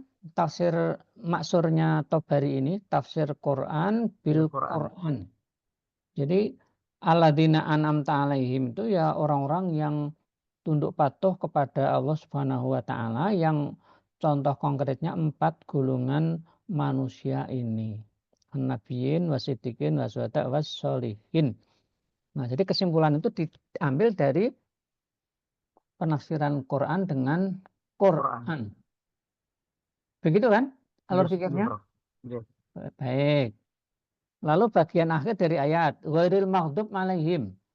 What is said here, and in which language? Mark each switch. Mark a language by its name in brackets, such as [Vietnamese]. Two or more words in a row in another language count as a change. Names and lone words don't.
[Indonesian] Tafsir maksurnya Tobari ini, tafsir [Arabic] القرآن بالقرآن. [Indonesian] Jadi [Arabic] الذين أنعمت عليهم [Indonesian] itu ya orang-orang yang tunduk patuh kepada Allah [Arabic] سبحانه وتعالى [Indonesian] yang contoh konkretnya 4 golongan manusia ini. [Arabic] النبيين والصديقين والشهداء والصالحين. [Indonesian] Nah, jadi kesimpulan itu diambil dari penafsiran Quran dengan Quran. Begitu kan alur pikirnya? Baik. Lalu bagian akhir dari ayat [Arabic] غير المغضوب عليهم.